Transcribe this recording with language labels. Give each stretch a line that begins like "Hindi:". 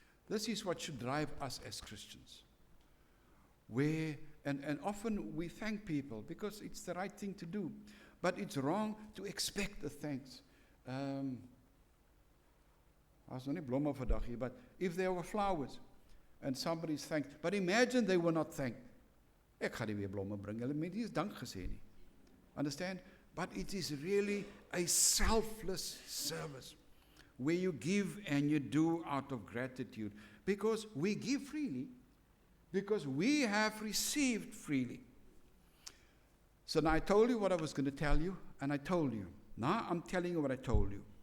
English: This is what should drive us as Christians. And often we thank people because it's the right thing to do. But it's wrong to expect the thanks. I was only
Afrikaans: blomme vandag hier,
English: but if there were flowers and somebody's thanked, but imagine they were not thanked.
Afrikaans: Ek gaan nie weer blomme bring, hulle het nie eens dank gesê nie.
English: Understand? But it is really a selfless service where you give and you do out of gratitude, because we give freely, because we have received freely. So now I told you what I was going to tell you, and I told you. Now I'm telling you what I told you.